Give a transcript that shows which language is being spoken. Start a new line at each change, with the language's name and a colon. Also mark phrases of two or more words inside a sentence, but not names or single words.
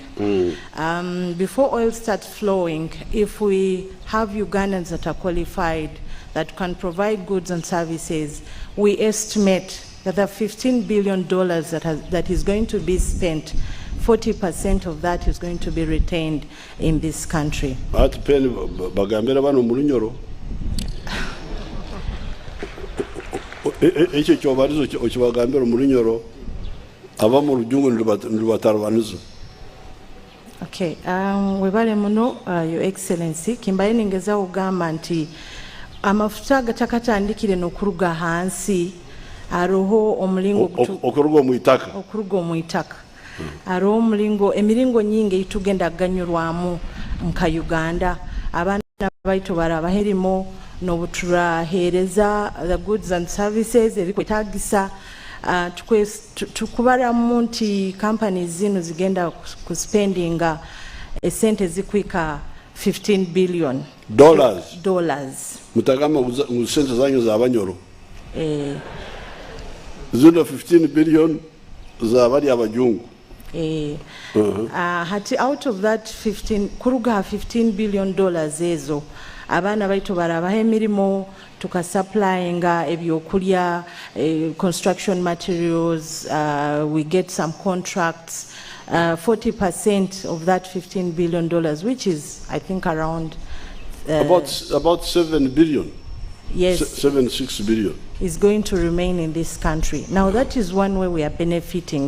English: Before oil starts flowing, if we have Ugandans that are qualified, that can provide goods and services, we estimate that the $15 billion that is going to be spent, 40% of that is going to be retained in this country.
Nyoro: Okay, webale muno,
English: Your Excellency,
Nyoro: kimbaye ningeza ugamba nti amafuta gatakatandikire n'okuruga hansi aroho omulingo okuruga mu itaka. Aroho omulingo emiringo nyingi itugenda ganyurwamu nka Uganda abana baitu baraba herimo n'obuturahereza
English: the goods and services
Nyoro: ebikwetagisa tukubaramu nti companies zino zigenda kuspendinga esente zikwika $15 billion. Mutagama usente zanyu za abanyoro. Zino 15 billion za bali abajungu.
English: Hati out of that
Nyoro: kuruga $15 billion ezo abana baitu baraba emirimo tukasupplyinga ebyokulya
English: construction materials, we get some contracts 40% of that $15 billion, which is, I think, around... about 7 billion. Yes. 6 billion. Is going to remain in this country. Now, that is one way we are benefiting.